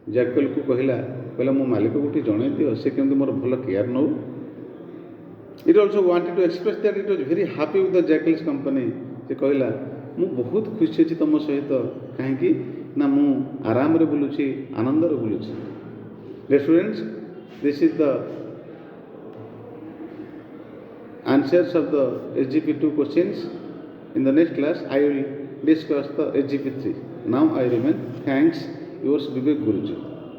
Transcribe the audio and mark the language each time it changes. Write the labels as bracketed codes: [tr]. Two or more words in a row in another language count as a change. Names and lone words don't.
[or] ଜ୍ୟାକେଲକୁ କହିଲା ମୋ ମାଲିକକୁ ଟିକେ ଜଣାଇ ଦିଅ ସେ କେମିତି ମୋର ଭଲ କେୟାର ନେଉ। [en] It also wanted to express that it was very happy with the jackal's company. [or] ସେ କହିଲା ମୁଁ ବହୁତ ଖୁସି ଅଛି ତୁମ ସହିତ, କାହିଁକି ନା ମୁଁ ଆରାମରେ ବୁଲୁଛି, ଆନନ୍ଦରେ ବୁଲୁଛି। [en] Students, this is the answers of the SGP2 questions. In the next class, I will discuss the SGP3. Now I remain. Thanks, yours Vivek Guruji.